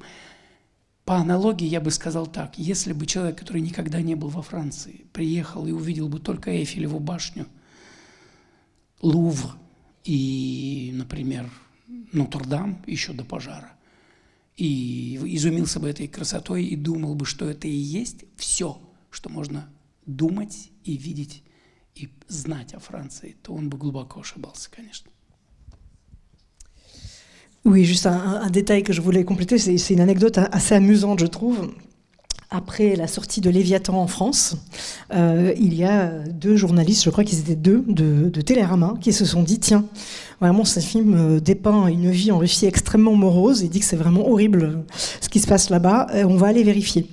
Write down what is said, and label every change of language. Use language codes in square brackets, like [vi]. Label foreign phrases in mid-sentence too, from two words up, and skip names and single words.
[ru] По аналогии я бы сказал так, если бы человек, который никогда не был во Франции, приехал и увидел бы только Эйфелеву башню, Лувр и, например, Нотр-Дам еще до пожара, и изумился бы этой красотой и думал бы, что это и есть все, что можно думать и видеть и знать о Франции, то он бы глубоко ошибался, конечно. [fr] Oui, juste un détail que je voulais compléter, c'est une anecdote assez amusante, je trouve. Après la sortie de Léviathan en France, il y a 2 journalistes, je crois qu'ils étaient 2, de Télérama, qui se sont dit, tiens, vraiment ce film dépeint une vie en Russie extrêmement morose, il dit que c'est vraiment horrible ce qui se passe là-bas, on va aller vérifier.